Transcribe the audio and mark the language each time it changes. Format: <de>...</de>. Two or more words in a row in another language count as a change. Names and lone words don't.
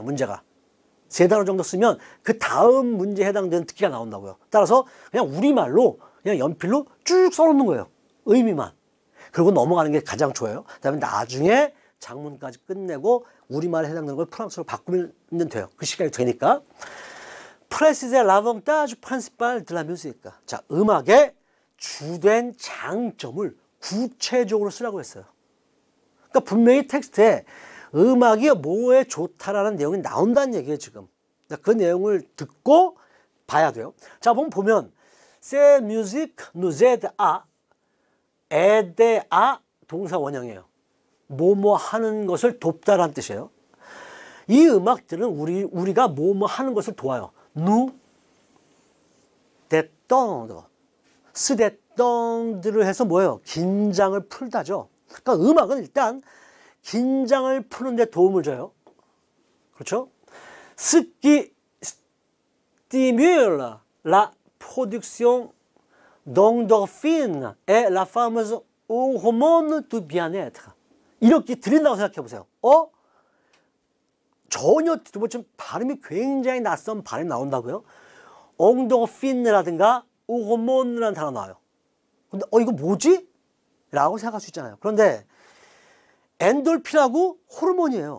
<ko>문제가 3단어 정도 쓰면 그 다음 문제에 해당되는 듣기가 나온다고요. 따라서 그냥 우리말로 그냥 연필로 쭉 써놓는 거예요. 의미만. 그리고 넘어가는 게 가장 좋아요. 그 다음에 나중에 장문까지 끝내고 우리말에 해당되는 걸 프랑스어로 바꾸면 돼요. 그 시간이 되니까.</ko> <fr>Préciser l'avantage principal de la musique.</fr> <ko>자, 음악의 주된 장점을 구체적으로 쓰라고 했어요. 그러니까 분명히 텍스트에 음악이 뭐에 좋다라는 내용이 나온다는 얘기예요, 지금. 그러니까 그 내용을 듣고 봐야 돼요. 자, 보면</ko> <fr>Ces musiques nous aident à, aider à</fr> <ko>동사 원형이에요. 뭐뭐 하는 것을 돕다라는 뜻이에요. 이 음악들은 우리가 뭐뭐 하는 것을 도와요.</ko> <fr>nous détendre, se détendre를</fr> <ko>해서 뭐예요? 긴장을 풀다죠. 그러니까 음악은 일단 긴장을 푸는 데 도움을 줘요. 그렇죠?</ko> <fr>Ce qui stimule la production d'endorphine et la fameuse hormone du bien-être.</fr> <ko>이렇게 들린다고 생각해 보세요. 전혀 지금 발음이 굉장히 낯선 발음이 나온다고요? 엉도핀이라든가 호르몬이라는 단어 나와요. 근데 이거 뭐지? 라고 생각할 수 있잖아요. 그런데 엔돌핀하고 호르몬이에요.</ko>